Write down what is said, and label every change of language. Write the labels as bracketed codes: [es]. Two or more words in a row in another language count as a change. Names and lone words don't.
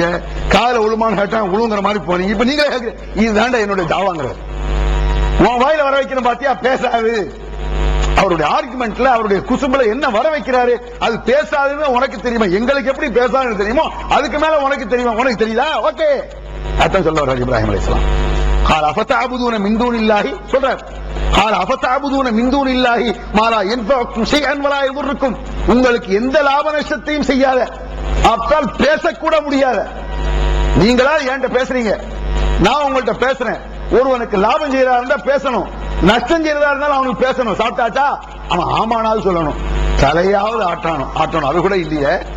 [ta] கால உழுமான்னு கேட்டேன், உழுங்குற மாதிரி போனீங்க. இப்ப நீங்களே கேட்க, இது தாண்ட என்னுடைய தாவாங்கிற உன் வாயில வர வைக்கணும் பாத்தியா, பேசாது. அவருடைய ஆர்குமெண்ட்ல, அவருடைய குசும்புல என்ன வர வைக்கிறாரு, அது பேசாதுன்னு உனக்கு தெரியுமா, எங்களுக்கு எப்படி பேசாதுன்னு தெரியுமோ அதுக்கு மேல உனக்கு தெரியுமா, உனக்கு தெரியுதா, ஓகே அதான் சொல்ல வர்றாரு இப்ராஹிம் அலைஹிஸ்ஸலாம். [ar] قال افتعبدون من دون الله சொல்றார். قال افتعبدون من دون الله ما لا ينفعكم شيئا ولا يضركم, [ta] உங்களுக்கு எந்த லாப நஷ்டத்தையும் செய்யாத, அப்பால் பேசக்கூட முடியாத நீங்களா என்கிட்ட பேசுறீங்க, நான் உங்கள்கிட்ட பேசுறேன். ஒருவனுக்கு லாபம் செய்யறதா இருந்தா பேசணும், நஷ்டம் செய்யறதா இருந்தாலும் அவனுக்கு பேசணும். சாப்பிட்டாச்சா அவன் ஆமானாலும் சொல்லணும், தலையாவது ஆட்டணும், அது கூட இல்லையே.